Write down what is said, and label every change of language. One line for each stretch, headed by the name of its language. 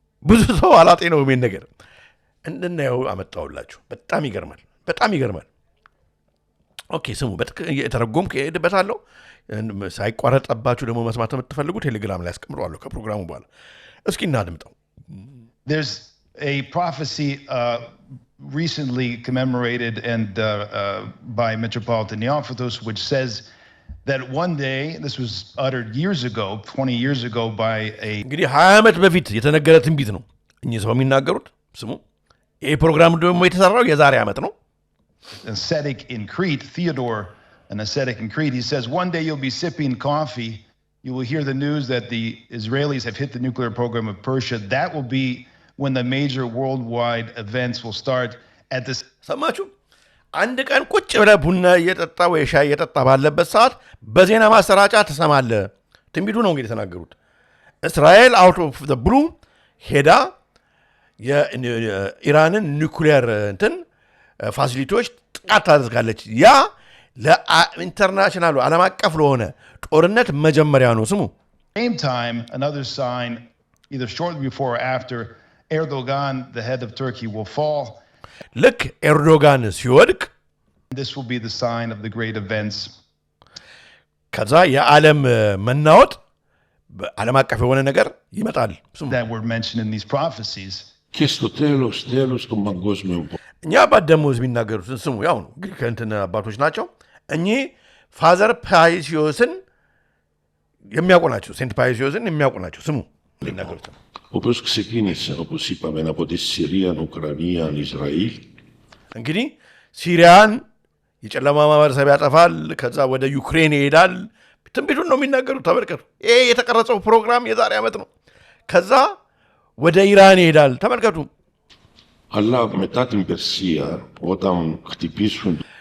Amharic: ብዙ ሰው አላጤነው ምን ነገር እንድናየው አመጣውላችሁ። በጣም ይገርማል። ኦኬ ስሙ የተረጎም ከሄድበታለሁ ሳይቋረጠባችሁ ደግሞ መስማት የምትፈልጉ ቴሌግራም ላይ አስቀምጠዋለሁ ከፕሮግራሙ በኋላ። እስኪ እናድምጠው።
English: There's a prophecy recently commemorated and by Metropolitan Neophytos, which says that one day, this was uttered years ago, 20 years ago by a...
Amharic: እንግዲህ 20 ዓመት በፊት የተነገረ ትንቢት ነው እኚህ ሰው የሚናገሩት። ስሙ ይህ ፕሮግራም ደግሞ የተሰራው የዛሬ ዓመት ነው።
English: Ascetic in Crete, Theodore, an ascetic in Crete, he says, one day you'll be sipping coffee, you will hear the news that the Israelis have hit the nuclear program of Persia. That will be when the major worldwide events will start at this.
Amharic: ሰማችሁ? አንድ ቀን ቁጭ ብለህ ቡና እየጠጣ ወይ ሻይ እየጠጣ ባለበት ሰዓት በዜና ማሰራጫ ትሰማለህ። ትንቢቱ ነው እንግዲህ የተናገሩት። እስራኤል
English: አውት ኦፍ ዘ ብሉ
Amharic: ሄዳ የኢራንን ኒውክሊየር እንትን ፋሲሊቲዎች ጥቃት ታደርጋለች። ያ ለኢንተርናሽናሉ ዓለም አቀፍ ለሆነ ጦርነት መጀመሪያ ነው። ስሙ
English: Same time, another sign, either shortly before or after, Erdogan, the head of Turkey, will fall.
Amharic: ልክ ኤርዶጋን ሲወድቅ
English: This will be the sign of the great events.
Amharic: ከዛ የዓለም መናወጥ ዓለም አቀፍ የሆነ ነገር ይመጣል።
English: That were mentioned in these prophecies.
Greek: Και στο τέλος των παγκόσμιων πόλεμων.
Amharic: እኛ አባት ደግሞ የሚናገሩትን ስሙ። ያው ነው እንግዲህ ከእንትን አባቶች ናቸው እኚህ ፋዘር ፓይሲዮስን የሚያውቁ ናቸው። ሴንት ፓይሲዮስን የሚያውቁ ናቸው። ስሙ የሚናገሩት
Greek: Όπως ξεκίνησε, όπως είπαμε, από τη Συρία, Ουκρανία, Ισραήλ.
Amharic: እንግዲህ ሲሪያን የጨለማ ማህበረሰብ ያጠፋል። ከዛ ወደ ዩክሬን ይሄዳል። ትንቢቱን ነው የሚናገሩት። ተመልከቱ። ይሄ የተቀረጸው ፕሮግራም የዛሬ ዓመት ነው። ከዛ ወደ ኢራን ይሄዳል። ተመልከቱ።
Greek: Αλλά μετά την Περσία, όταν χτυπήσουν.